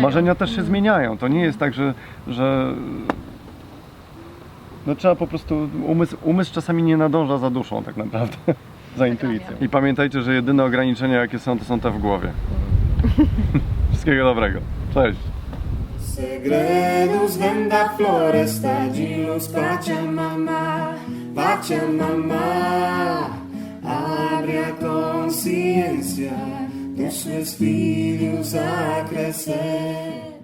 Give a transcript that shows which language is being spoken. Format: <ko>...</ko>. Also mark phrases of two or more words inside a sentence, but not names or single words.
<pl>Marzenia też się zmieniają. To nie jest tak, że no trzeba po prostu, umysł czasami nie nadąża za duszą tak naprawdę, za intuicją. I pamiętajcie, że jedyne ograniczenia jakie są, to są te w głowie. Wszystkiego dobrego. Cześć!</pl> <pt>Segredos venda floresta de luz Pachamama, abre a consciência dos seus filhos a crescer.</pt>